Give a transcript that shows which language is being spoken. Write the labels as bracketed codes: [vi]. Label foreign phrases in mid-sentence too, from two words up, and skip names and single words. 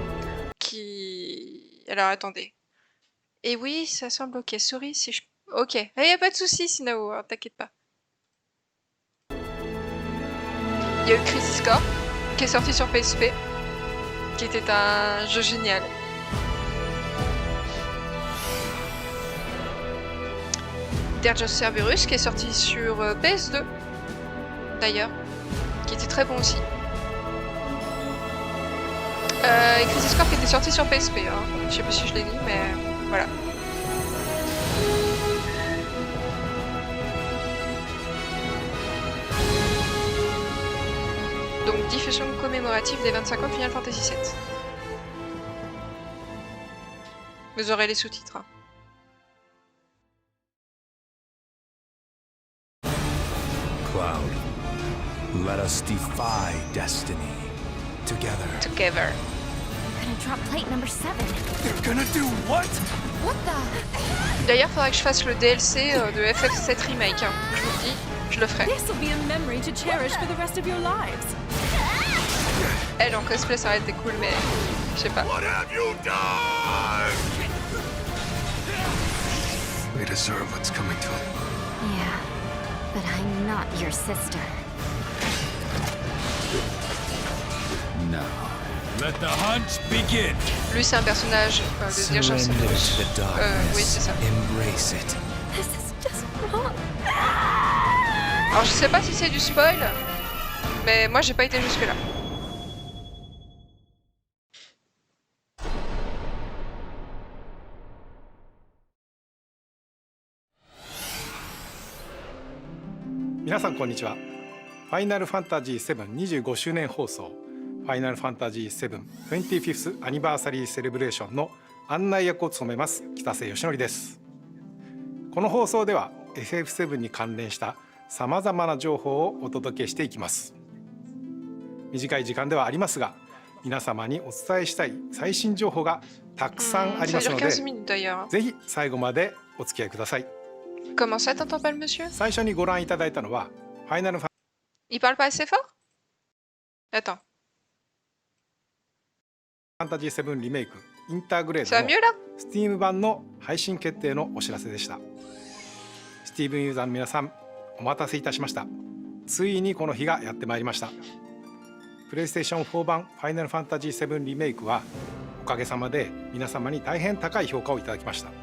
[fr] Alors, attendez. Et oui, ça semble ok. Sorry si je... Ok. Il n'y a pas de souci, Sinao, hein, t'inquiète pas. Il y a eu Crisis Core, qui est sorti sur PSP, qui était un jeu génial. Dirge of Cerberus, qui est sorti sur PS2, d'ailleurs, qui était très bon aussi. Et Crisis Core qui était sorti sur PSP, hein. Je sais pas si je l'ai dit, mais voilà. Donc diffusion commémorative des 25 ans de Final Fantasy VII. Vous aurez les sous-titres. Hein. [en] Cloud, let us defy destiny together. Together. They're gonna drop plate number 7. They're gonna do what? What the? [fr] D'ailleurs, faudrait que je fasse le DLC de FF7 Remake. Hein. Je vous le dis, je le ferai. [en] This will be a memory to cherish for the rest of your lives. [fr] Elle en cosplay, ça aurait été cool, mais je sais pas. [en] What have you done? We deserve what's coming to them. Yeah, but I'm not your sister. Now, let the hunt begin. [fr] Lui, c'est un personnage de Dirge of Cerberus. Oui, c'est ça. [en] Embrace it. This is just wrong. [fr] Alors, je sais pas si c'est du spoil, mais moi, j'ai pas été jusque-là. [ja] 皆さんこんにちは。ファイナルファンタジー7 25周年放送ファイナルファンタジー7 25th アニバーサリーセレブレーションの案内役を務めます北瀬義則です。この放送では FF7 に関連したさまざまな情報をお届けしていきます。短い時間ではありますが、皆様にお伝えしたい最新情報がたくさんありますので、ぜひ最後までお付き合いください。 [fr] Comment ça, t'entends pas le monsieur? [ja] 最初にご覧いただいたのはファイナルファン [fr] Il parle pas assez fort? Attends. [ja] ファンタジー7リメイクインターグレー [fr] Ça [ja] ド [fr] va [ja] の [fr] mieux là? [ja] Steam 版の配信決定のお知らせでした。スティーブンユーザーの皆さん、お待たせいたしました。ついにこの日がやってまいりました。プレイステーション4版ファイナルファンタジー7リメイクはおかげさまで皆様に大変高い評価をいただきました。